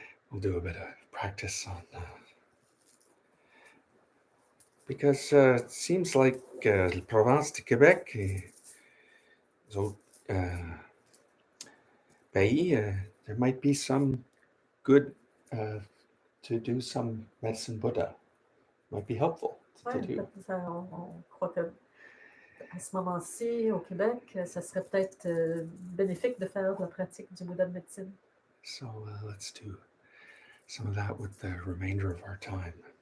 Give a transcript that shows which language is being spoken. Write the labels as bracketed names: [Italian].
[English] We'll do a bit of practice on because it seems like the Province de Québec, [French] les autres pays, [English] there might be some good to do some Medicine Buddha. Might be helpful to [French] Ouais, [English] do. [French] on croit que à ce moment-ci, au Québec, ça serait peut-être bénéfique de faire de la pratique du Bouddha de médecine. [English] So let's do some of that with the remainder of our time.